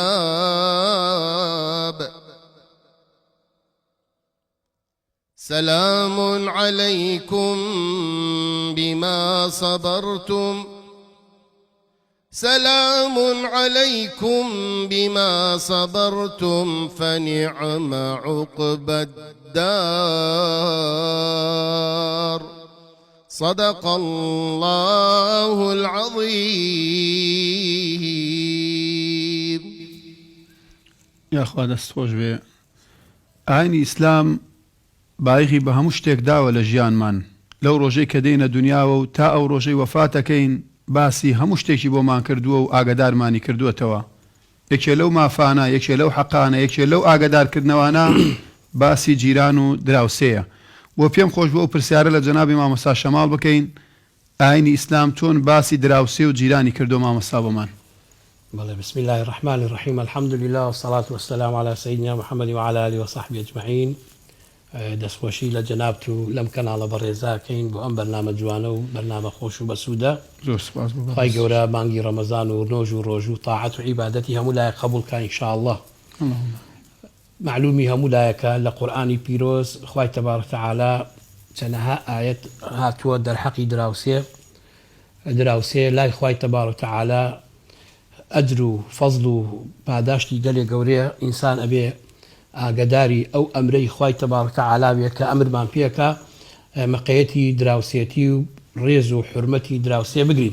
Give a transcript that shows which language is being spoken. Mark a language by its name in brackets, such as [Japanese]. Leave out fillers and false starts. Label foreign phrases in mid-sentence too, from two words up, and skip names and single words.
[Arabic] باب سلام عليكم بما صبرتم فنعم عقبى الدار صدق الله العظيم. [Central Kurdish] یا خوا دەست خۆش بێ. ئاینی ئیسلام باەخی بە هەموو شتێک داوە لە ژیانمان. لەو ڕۆژەی کە دێنە دنیاوە و تا ئەو ڕۆژەی وەفاتەکەین باسی هەموو شتێکی بۆمان کردووە و ئاگدارمانی کردووەتەوە. یەکێ لەو مافانە، یەکێ لەو حەقانە، یەکێ لەو ئاگدارکردنەوانە باسی جیران و دراوسەیە. بۆ پێم خۆش بۆ ئەو پرسیارە لە جەنابی مامۆستا شەماڵ بکەین، ئاینی ئیسلام چۆن باسی دراوسێ و جیرانی کردو مامۆستا بۆمان؟ [Arabic] بسم الله الرحمن الرحيم. الحمد لله والصلاة والسلام على سيدنا محمد وعلى آله وصحبه أجمعين. [Central Kurdish] دەستخۆشی لە جەنابتو لەم کەناڵە بەڕێزاکەین بۆ ئەم بەرنامە جوانە و بەرنامە خۆش و بەسوودە. زۆر سپاس. خی گەورە مانگی ڕەمەزان و نۆژ و ڕۆژ و تاعەت و عیبادەتی هەموو لایەک قبولکە ئینشاءالله. معلومی هەموو لایەکە لە قورئانی پیرۆز خوای [Arabic] تەبارەک وتەعالا [Central Kurdish] چەندەها ئاەت هاتووە دەرحەقی دراوسێ لای خوای [Arabic] تەبارەک وتەعالا [Central Kurdish] ئەجر و فەزڵ و پاداشتی گەلێ گەورەیە ئینسان ئەبێ ئاگداری ئەو ئەمرەی خوای [Arabic] تەبارەک وتەعالا [Central Kurdish] بێت کە ئەمرمان پێکە مەقەیەتی دراوسێتی و ڕێز و حورمەتی دراوسێ بگرین.